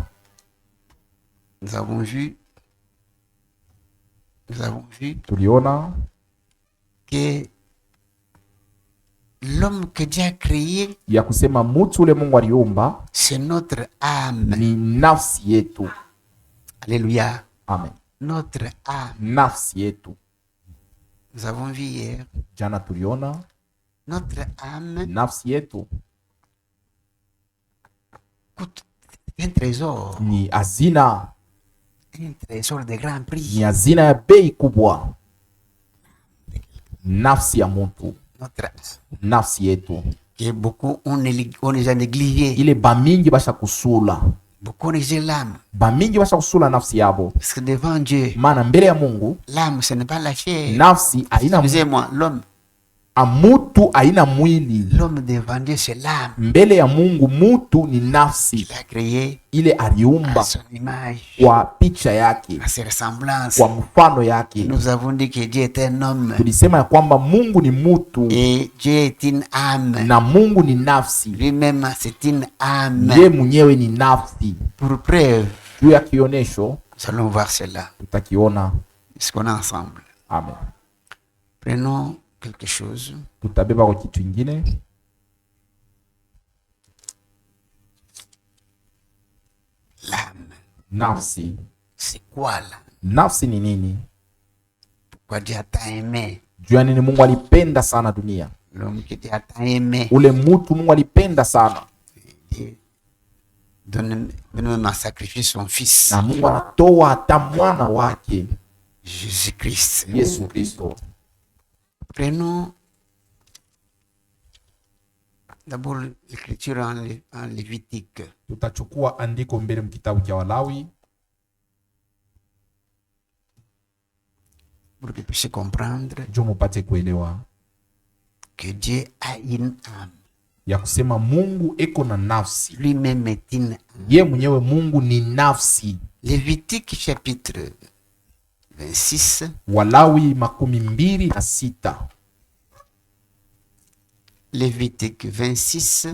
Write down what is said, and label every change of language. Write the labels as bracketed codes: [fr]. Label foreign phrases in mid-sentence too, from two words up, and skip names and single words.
[fr] Nous avons vu [sw] Tuliona [fr] que l'homme que Dieu a créé, [sw] ya kusema mtu ule Mungu aliumba [fr] c'est notre âme. [sw] ni nafsi yetu. [fr] Alléluia. Amen. Notre âme. [sw] Nafsi yetu. [fr] Nous avons vu hier, [sw] Jana tuliona [fr] notre âme [sw] nafsi yetu [fr] coûte un trésor [sw] ni hazina, [fr] de grand prix. [sw] ni hazina ya bei kubwa. Nafsi ya mtu, [fr] Notre âme, [sw] nafsi yetu [fr] que beaucoup on les a négligé. [sw] ile bamingi basha kusula, [fr] Beaucoup ont négligé l'âme. [sw] bamingi basha kusula nafsi yabo, [fr] Parce que devant Dieu, [sw] maana mbele ya Mungu [fr] l'âme, ce n'est pas la chair. [sw] nafsi haina [fr] Excusez-moi, l'homme. [sw] mutu, haina mwili. [fr] L'homme devant Dieu, c'est l'âme. [sw] Mbele ya Mungu mutu ni nafsi, [fr] Il a créé [sw] ile aliumba [fr] à son image, [sw] kwa picha yake, [fr] à ses ressemblances. [sw] kwa mfano yake. [fr] Nous avons dit que Dieu est un homme [sw] Tulisema ya kwamba Mungu ni mutu [fr] et Dieu est une âme. [sw] na Mungu ni nafsi, [fr] Lui-même, c'est une âme. [sw] ye mwenyewe ni nafsi. [fr] Pour preuve, [sw] Juu ya kionesho [fr] nous allons voir cela. [sw] tutakiona. [fr] Est-ce qu'on est ensemble? Amen. Prenons quelque chose. [sw] Tutabeba kwa kitu ingine. [fr] L'âme, [sw] Nafsi, [fr] c'est quoi là? [sw] nafsi ni nini? [fr] Pourquoi Dieu a tant aimé? [sw] Juu ya nini Mungu alipenda sana dunia? [fr] L'homme que Dieu a tant aimé. [sw] Ule mutu Mungu alipenda sana, [fr] Dieu donne même à sacrifier son fils, [sw] na Mungu anatoa hata mwana wake Jésus-Christ. Yesu Kristo. [fr] Prenons d'abord l'écriture en Lévitique. [sw] Tutachukua andiko mbele mkitabu cha Walawi [fr] Pour que vous puissiez comprendre [sw] juu mupate kuelewa [fr] que Dieu a une âme. [sw] ya kusema Mungu eko na nafsi. [fr] Lui-même est une âme. [sw] Ye mwenyewe Mungu ni nafsi. [fr] Lévitique chapitre 26. [sw] Walawi 26. [fr] Lévitique 26.